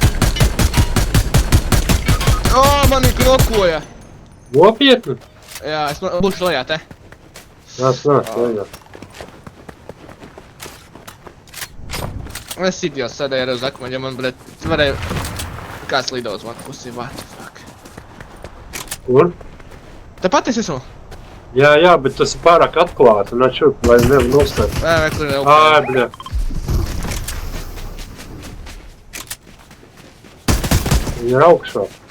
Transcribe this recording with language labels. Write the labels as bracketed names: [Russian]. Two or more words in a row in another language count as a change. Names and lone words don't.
[Latvian] O, mani krokoja! Nopietni? Jā, es būšu lejā te. Nāc, lejā. Es idiots sēdēju arī uz akmeņa, man, bļet, varēja... Kāds lido uz manu pusi, [English] what the fuck. [Latvian] Kur? Tepat es esmu? Jā, bet tas ir pārāk atklāti, un atšurp, lai nevar nostāt. Vai, kur ir Ai, bļa. Viņa ir augšā.